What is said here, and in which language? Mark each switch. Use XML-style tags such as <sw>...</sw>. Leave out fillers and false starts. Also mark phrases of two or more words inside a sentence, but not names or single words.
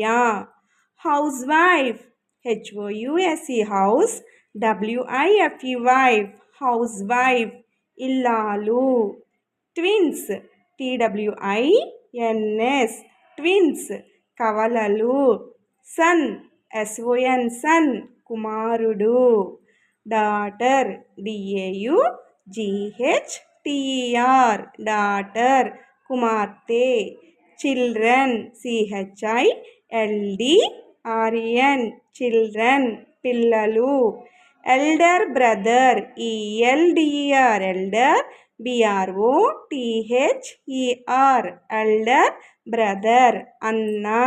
<en>Housewife, H-O-U-S-E, house, W-I-F-E, wife, housewife, ఇల్లాలు. Twins, T-W-I-N-S, twins, కవలలు. Son, S-O-N, son, కుమారుడు. Daughter, D-A-U-G-H-T-E-R, daughter, కుమార్తె. Children, C-H-I-L-D-R-E-N, children, పిల్లలు. Elder brother, E-L-D-E-R, elder, B-R-O-T-H-E-R, elder brother, అన్న.</en>